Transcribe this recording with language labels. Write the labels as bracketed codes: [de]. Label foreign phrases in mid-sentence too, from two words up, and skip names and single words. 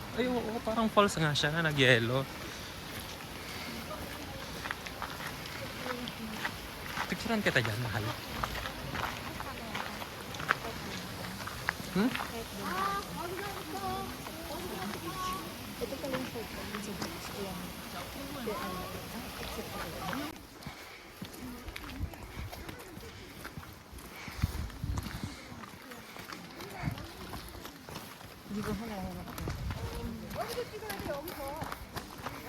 [tl] Ay, oo, parang falls nga siya na nag-yellow. Picturean kita dyan, mahal. Ito pala yung photo. [ko] 이거 하나 해봐. 여기서 찍어야 돼, 여기서. 네?